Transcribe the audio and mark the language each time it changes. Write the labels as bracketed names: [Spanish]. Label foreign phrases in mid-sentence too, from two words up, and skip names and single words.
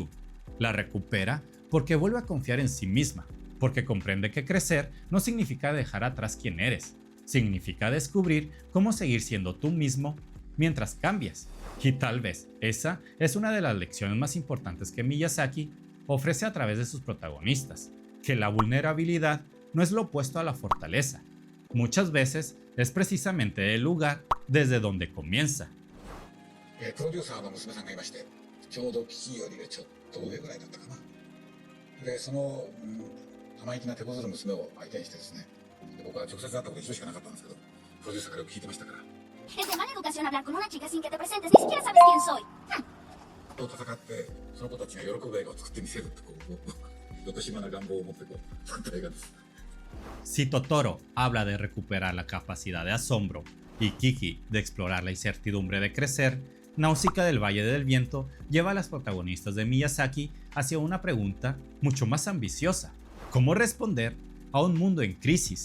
[Spanish] La recupera porque vuelve a confiar en sí misma, porque comprende que crecer no significa dejar atrás quién eres, significa descubrir cómo seguir siendo tú mismo mientras cambias. Y tal vez esa es una de las lecciones más importantes que Miyazaki ofrece a través de sus protagonistas, que la vulnerabilidad no es lo opuesto a la fortaleza. Muchas veces es precisamente el lugar desde donde comienza. [Japanese] プロデューサーの娘さんがいまして、ちょうどキキよりちょっと上ぐらいだったかな。で、その、生意気な手こずる娘を相手にしてですね、で僕は直接会ったこと一度しかなかったんですけど、プロデューサーからよく聞いてましたから。 [Spanish] Es de mala educación hablar con una chica sin que te presentes, ni siquiera sabes quién soy. [Japanese] と戦って、その子たちが喜ぶ映画を作ってみせるってこう、よこしまな願望を持ってこう、作った映画です。 [Spanish] Si Totoro habla de recuperar la capacidad de asombro y Kiki de explorar la incertidumbre de crecer, Náusica del Valle del Viento lleva a las protagonistas de Miyazaki hacia una pregunta mucho más ambiciosa: ¿cómo responder a un mundo en crisis?